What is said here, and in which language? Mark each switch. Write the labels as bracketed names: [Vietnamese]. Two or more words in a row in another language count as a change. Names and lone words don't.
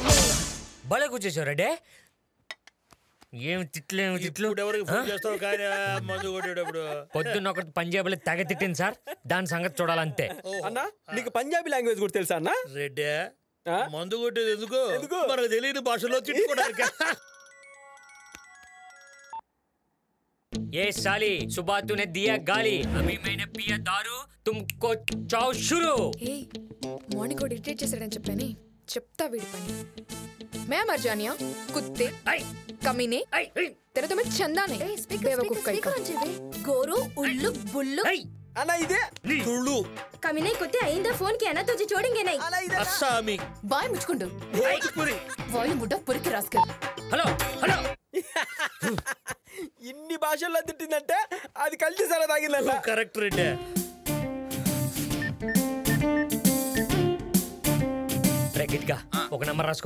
[Telugu] భలే కూర్చేసావు రెడ్డే. ఏమి తిట్లు ఎవరికి ఫోన్ చేస్తావు కానీ మందు కొట్టేటప్పుడు పొద్దున్న ఒకటి పంజాబీలో తెగ తిట్టింది సార్. దాని సంగతి చూడాలంతే. అన్నా నీకు పంజాబీ లాంగ్వేజ్ కూడా తెలుసా అన్నా? రెడ్డే మందు కొట్టేది ఎందుకు? మనకు తెలియని భాషలో తిట్టుకోవడానికి. [Hindi] ये साली सुबह तूने दिया गाली, अभी मैंने पिया दारू, तुमको चाव शुरू. [Telugu] ఏయ్ మార్నింగ్ కూడా ఇరిటేట్ చేశాడని చెప్పాని చెప్తా వీడి పని. [Hindi] मैं मर जानिया कुत्ते कमीने तेरे तो मैं चंदा नहीं बेवकूफ कहीं का गोरू उल्लू बुल्लू [Telugu] అన్నా ఇదే తుళ్ళు [Hindi] कमीने कुत्ते आइंदा फोन किया ना तुझे छोड़ेंगे नहीं. [Telugu] అస్సామి బాయ్ ముచ్చుకుండు వాయిల్ ముడ్డ పురికి రాస్కర్. హలో హలో ఇన్ని భాషల్లో తిట్టిందంటే అది కలిసి సరే తాగిందంట. కరెక్ట్ రెడ్డే. గా ఒక నంబర్ రాసుకో.